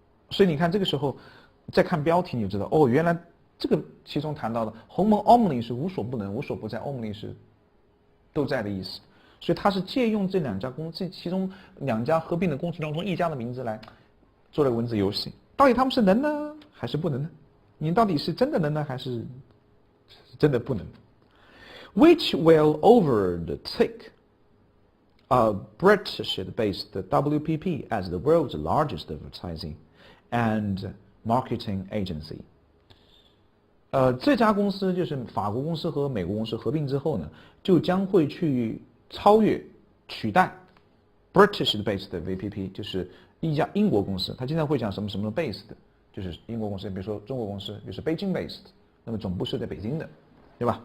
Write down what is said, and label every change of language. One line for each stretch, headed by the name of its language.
Chinese: 所以你看这个时候再看标题你就知道，哦，原来这个其中谈到的鸿蒙 Omni 是无所不能、无所不在 ，Omni 是都在的意思。所以他是借用这两家公司，其中两家合并的公司当中一家的名字来做了文字游戏。到底他们是能呢，还是不能呢？你到底是真的能呢，还是真的不能
English: ？Which will overtake British-based WPP as the world's largest advertising and marketing agency。
Chinese: 这家公司就是法国公司和美国公司合并之后呢，就将会去超越、取代 British-based VPP， 就是一家英国公司。他经常会讲什么什么 based， 就是英国公司，比如说中国公司就是 Beijing-based， 那么总部是在北京的，对吧？